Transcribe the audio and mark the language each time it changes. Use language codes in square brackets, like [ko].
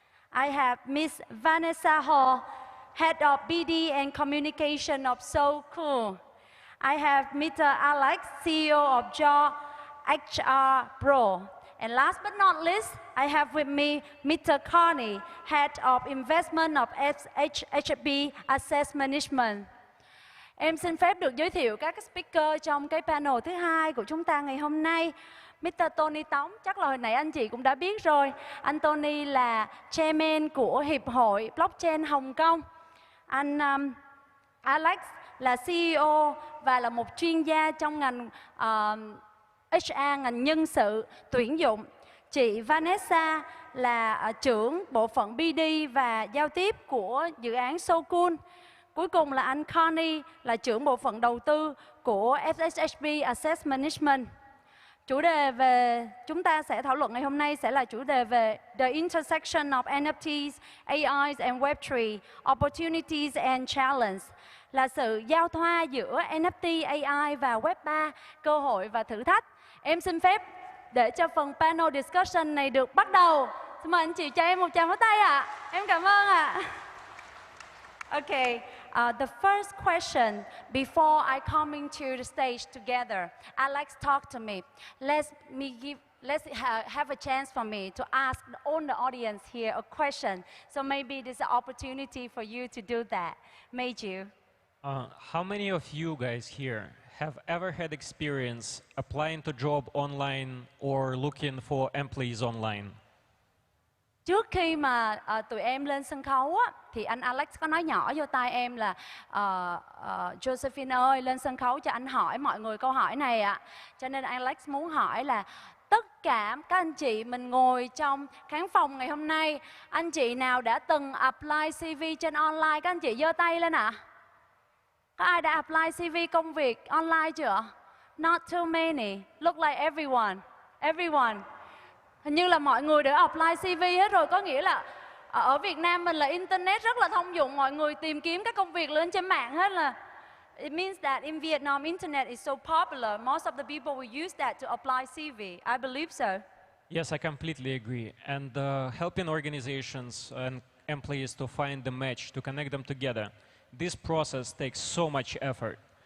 [en] I have Ms. Vanessa Ho, Head of BD and Communication of So Cool. I have Mr. Alex, CEO of Jaw HR Pro. And last but not least, I have with me Mr. Carney, Head of Investment of HB Asset Management. [vi] Em xin phép được giới thiệu các speaker trong cái panel thứ hai của chúng ta ngày hôm nay. Mr. Tony Tống, chắc là hồi nãy anh chị cũng đã biết rồi. Anh Tony là chairman của Hiệp hội Blockchain Hồng Kông. Anh Alex là CEO và là một chuyên gia trong ngành HR, ngành nhân sự, tuyển dụng. Chị Vanessa là trưởng bộ phận BD và giao tiếp của dự án So Cool. Cuối cùng là anh Connie là trưởng bộ phận đầu tư của SHB Asset Management. Chủ đề về chúng ta sẽ thảo luận ngày hôm nay sẽ là chủ đề về The Intersection of NFTs, AIs and Web3, Opportunities and Challenges, là sự giao thoa giữa NFT, AI và Web3, cơ hội và thử thách. Em xin phép để cho phần panel discussion này được bắt đầu. Xin mời anh chị cho em một tràng pháo tay ạ. Em cảm ơn ạ. [en] Okay, the first question before I coming to the stage together, Alex talked to me. Let's have a chance for me to ask all the audience here a question. So maybe there's an opportunity for you to do that. Meiju. How many of you guys here have ever had experience applying to job online or looking for employees online? [vi] Trước khi mà tụi em lên sân khấu á, thì anh Alex có nói nhỏ vô tai em là Josephine ơi, lên sân khấu cho anh hỏi mọi người câu hỏi này ạ. Cho nên Alex muốn hỏi là tất cả các anh chị mình ngồi trong khán phòng ngày hôm nay, anh chị nào đã từng apply CV trên online, các anh chị giơ tay lên ạ. Có ai đã apply CV công việc online chưa? [en] Not too many. Look like everyone. Everyone. [vi] Hình như là mọi người đều apply CV hết rồi. Có nghĩa là ở Việt Nam mình là internet rất là thông dụng. Mọi người tìm kiếm các công việc lên trên mạng hết là. [en] It means that in Vietnam, internet is so popular. Most of the people will use that to apply CV. I believe so. Yes, I completely agree. And helping organizations and employees to find the match, to connect them together, this process takes so much effort.